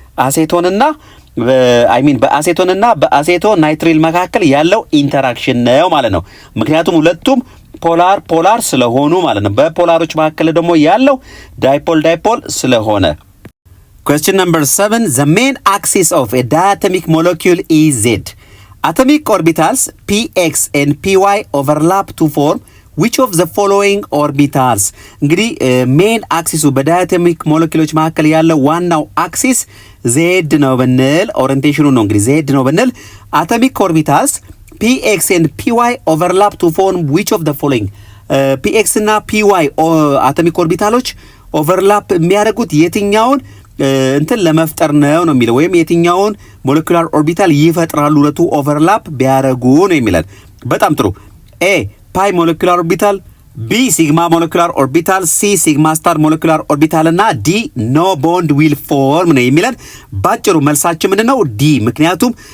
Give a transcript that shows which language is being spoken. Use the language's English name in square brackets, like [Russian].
[Amharic] አሴቶንና በአሴቶንና በአሴቶ ናይትሪል መካከል ያለው ኢንተራክሽን ነው ማለት ነው። ምክንያቱም ሁለቱም ፖላር ስለሆኑ ማለት ነው። በፖላሮች መካከል ደግሞ ያለው ዳይፖል ስለሆነ። [English] question number 7 the main axis of a diatomic molecule is Z. Atomic orbitals px and py overlap to form which of the following orbitals? [Amharic] እንግዲህ ሜን አክሲሱ በዳያቶሚክ ሞለኪውሎች መካከል ያለው ዋናው አክሲስ ዜድ ነው ብንል፣ ኦሪየንቴሽኑ ነው እንግዲህ ዜድ ነው ብንል፣ አቶሚክ ኦርቢታልስ [English] px and py overlap to form which of the following? [Amharic] px እና py አቶሚክ ኦርቢታሎች ኦቨርላፕ የሚያደርጉት የትኛውን እንትን ለመፍጠር ነው የሚለው፣ ወይም የትኛውን ሞለኪውላር ኦርቢታል ይፈጥራሉ ሁለቱ ኦቨርላፕ ቢያደርጉ ነው የሚለን። በጣም ጥሩ። ኤ ፓይ ሞለኪውላር ኦርቢታል፣ ቢ ሲግማ ሞለኪውላር ኦርቢታል፣ ሲ ሲግማ ስታር ሞለኪውላር ኦርቢታል እና ዲ ኖ ቦንድ ዊል ፎርም ነው የሚለን። ባጭሩ መልሳችን ምንድነው? ዲ። ምክንያቱም